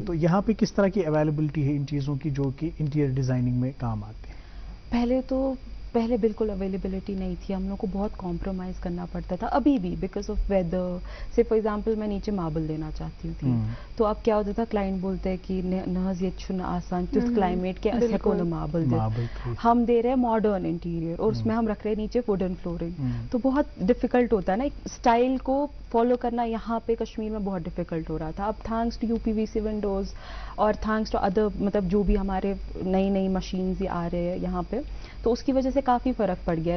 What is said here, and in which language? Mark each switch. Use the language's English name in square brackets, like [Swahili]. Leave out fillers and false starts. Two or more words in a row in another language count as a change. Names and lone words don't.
[Urdu] تو یہاں پہ کس طرح کی اویلیبلٹی ہے ان چیزوں کی جو کہ انٹیریئر ڈیزائننگ میں کام آتے ہیں؟ پہلے بالکل اویلیبلٹی نہیں تھی, ہم لوگ کو بہت کمپرومائز کرنا پڑتا تھا. ابھی بھی [English] because of weather, say for example [Urdu] میں نیچے ماربل دینا چاہتی تھی, تو اب کیا ہوتا تھا, کلائنٹ بولتے ہیں کہ [Kashmiri] نہز یہ چھن آسان تیتھ [Urdu] کلائمیٹ کے اسے کو ماربل دے, ہم دے رہے ہیں ماڈرن انٹیریئر اور اس میں ہم رکھ رہے ہیں نیچے [English] wooden flooring, [Urdu] تو بہت ڈیفیکلٹ ہوتا ہے نا اسٹائل کو فالو کرنا یہاں پہ کشمیر میں بہت ڈیفیکلٹ ہو رہا تھا. اب [English] thanks to UPVC windows [Urdu] اور [English] thanks to [Urdu] ادر مطلب جو بھی ہمارے نئی مشینز آ رہے ہیں یہاں پہ, تو اس کی وجہ سے کافی فرق پڑ گیا ہے.